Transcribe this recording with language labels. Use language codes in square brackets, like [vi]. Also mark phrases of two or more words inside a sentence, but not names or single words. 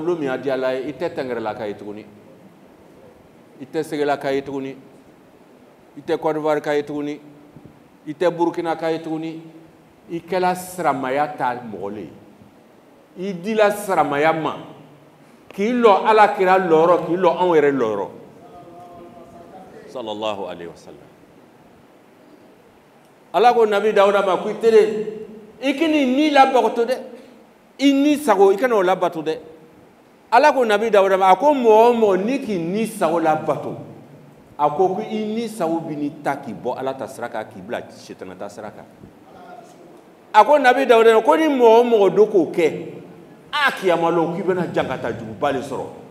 [bm] lo min a di Ala ye i tɛ Tɛngɛrɛlaka ye tuguni i tɛ Segelaka ye tuguni i tɛ Côte d'Ivoire ka ye tuguni i tɛ Burkina ka ye tuguni i kɛla siramaya ta mɔgɔ le ye i dila siramaya ma k'i lɔ Ala kira lɔyɔrɔ k'i lɔ anw yɛrɛ lɔyɔrɔ [ar] صلى الله عليه وسلم [bm] Ala ko Nabi Dawuda ma ko i telen i k'i ni labato dɛ i ni sago i kana o labato dɛ Ala ko Nabi Dawuda ma a ko mɔgɔ o mɔgɔ ni k'i ni sago labato a ko ko i ni sago bi ni ta k'i bɔ Ala ta sira kan k'i bila sitana ta sira kan a ko Nabi Dawuda ko ni mɔgɔ o mɔgɔ do k'o kɛ a kiyama lon k'i bɛna jankata juguba le sɔrɔ